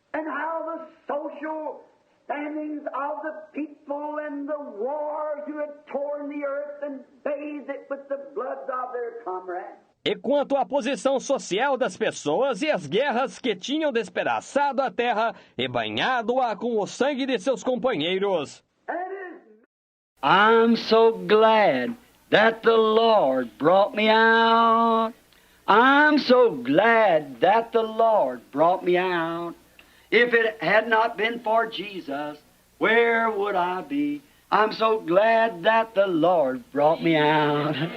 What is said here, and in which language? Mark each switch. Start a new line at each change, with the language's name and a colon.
English: And how the social standings of the people and the wars who had torn the earth and bathed it with the blood of their comrades.
Portuguese: E quanto à posição social das pessoas e as guerras que tinham despedaçado a terra e banhado-a com o sangue de seus companheiros.
English: I'm so glad that the Lord brought me out. I'm so glad that the Lord brought me out. If it had not been for Jesus, where would I be? I'm so glad that the Lord brought me out.